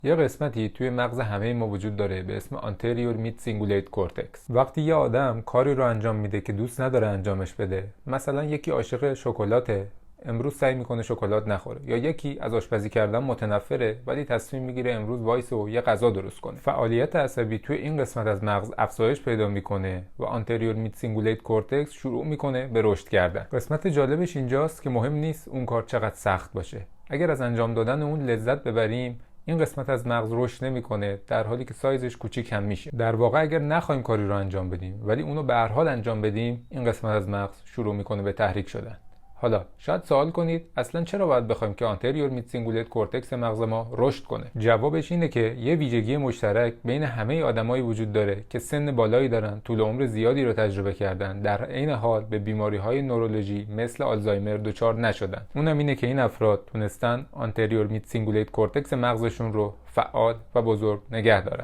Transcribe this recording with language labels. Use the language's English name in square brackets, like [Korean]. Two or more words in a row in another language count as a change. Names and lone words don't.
[Persian] یه قسمتی توی مغز همه ما وجود داره به اسم [English] anterior mid cingulate cortex. [Persian] وقتی یه آدم کاری رو انجام میده که دوست نداره انجامش بده، مثلا یکی عاشق شکلاته، امروز سعی میکنه شکلات نخوره، یا یکی از آشپزی کردن متنفره ولی تصمیم میگیره امروز وایسه و یه غذا درست کنه. فعالیت عصبی توی این قسمت از مغز افزایش پیدا میکنه و [English] anterior mid cingulate cortex [Persian] شروع میکنه به رشد کردن. قسمت جالبش اینجاست که مهم نیست اون کار چقدر سخت باشه. اگر از انجام دادن اون لذت ببریم، این قسمت از مغز رشد نمیکنه، در حالی که سایزش کوچیک هم میشه. در واقع اگر نخوایم کاری رو انجام بدیم ولی اونو به هر حال انجام بدیم، این قسمت از مغز شروع میکنه به تحریک شدن. حالا شاید سوال کنید اصلا چرا باید بخوایم که [English] anterior mid cingulate cortex [Persian] مغز ما رشد کنه؟ جوابش اینه که یه ویژگی مشترک بین همه آدمایی وجود داره که سن بالایی دارن، طول عمر زیادی رو تجربه کردن، در عین حال به بیماری‌های نورولوژی مثل آلزایمر دچار نشدن. اونم اینه که این افراد تونستن [English] anterior mid cingulate cortex [Persian] مغزشون رو فعال و بزرگ نگه دارن.